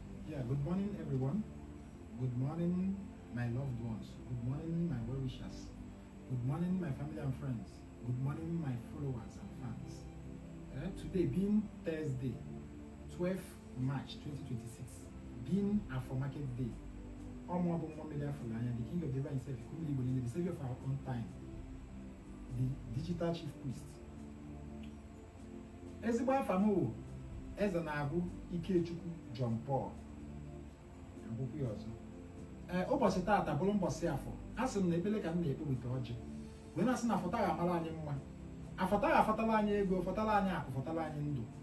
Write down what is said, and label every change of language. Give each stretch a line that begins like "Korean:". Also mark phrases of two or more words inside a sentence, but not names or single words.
English: Yeah, good morning, everyone. Good morning, my loved ones. Good morning, my well-wishers. Good morning, my family and friends. Good morning, my followers and fans. Eh, today being Thursday, twelfth March twenty twenty-six, being Afro Market Day.
Igbo: Ọmụ ọbụ nwa mmiri afọ n'anya,
English: the king of the river himself,
Igbo: Ikumili Igbo niile,
English: the savior of our own time, the digital chief priest.
Igbo: Ezigbo afa m wụ Eze na-agụ Ikechukwu John Paul. Ngwụkwu ya ọzọ. Eh, ụbọchị taata bụrụ mbọsị afọ. A sị m na ekpele ka m na-ekpe wite ọjị. Wee na-asị na afọ taa ga-amara anyị mma. Afọ taa ga-afọtala anyị ego, fọtala anyị akụ, fọtala anyị ndụ.